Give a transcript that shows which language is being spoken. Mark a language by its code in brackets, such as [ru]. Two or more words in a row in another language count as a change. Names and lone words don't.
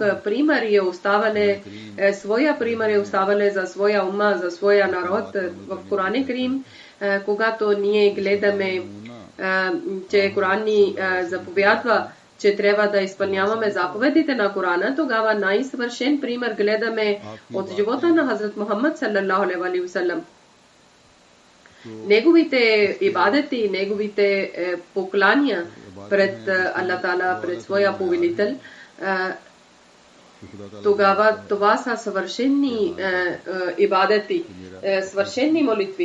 [bg] Пример е оставане, своя пример е оставане за своя ума, за своя народ. В Коран Карим, когато ние гледаме, че Коран ни заповядва, че трябва да изпълняваме заповедите на Корана, тогава най-съвършен пример гледаме от живота на Хазрат Мухаммад [ar] صلى الله عليه وسلم. [bg] Неговите ибадети, неговите поклания пред Аллах Таала, пред своя повелител, тогава това са съвършени ибадети, съвършени молитви.